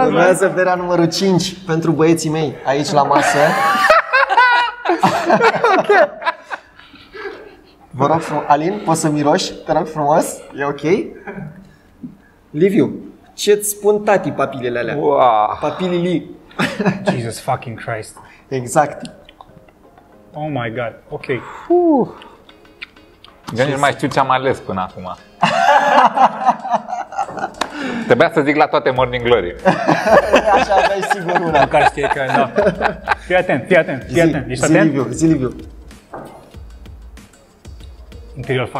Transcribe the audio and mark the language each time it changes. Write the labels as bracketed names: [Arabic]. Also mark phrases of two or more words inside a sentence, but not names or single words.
[Romanian] urmează berea numărul 5 pentru băieții mei aici la masă. Vă rog frumos, Alin, poți să miroși? Te rog frumos, e ok? Liviu, ce-ți spun tati papilele alea? Wow. Papilili. [English] Jesus fucking Christ. [Romanian] Exact. [English] Oh my god, [Romanian] ok. Eu nici nu mai știu ce am ales până acum. Trebuia să zic la toate Morning Glory. Așa aveai sigur una. Care știe că, da. Fii atent, fii atent, fii atent. Ești zi, atent? Liviu, zi, Liviu. Imperial fac.